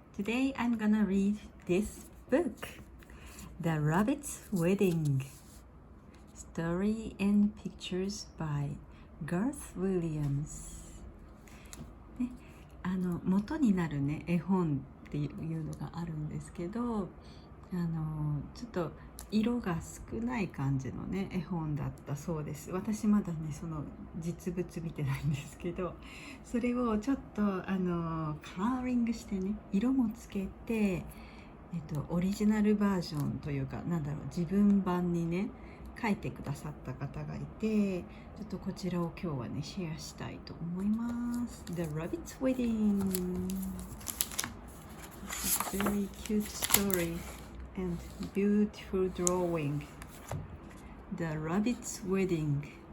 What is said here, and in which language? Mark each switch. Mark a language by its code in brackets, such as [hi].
[en] Today I'm gonna read this book, The Rabbit's Wedding. Story and Pictures by Garth Williams. [ja] ね、元になるね、絵本っていうのがあるんですけど、ちょっと色が少ない感じのね絵本だったそうです。私まだねその実物見てないんですけど、それをちょっとカラーリングしてね色もつけて、オリジナルバージョンというか自分版にね書いてくださった方がいて、ちょっとこちらを今日はねシェアしたいと思います。 [en] The Rabbit's Wedding. This is a very cute story.And beautiful drawing. The Rabbit's Wedding.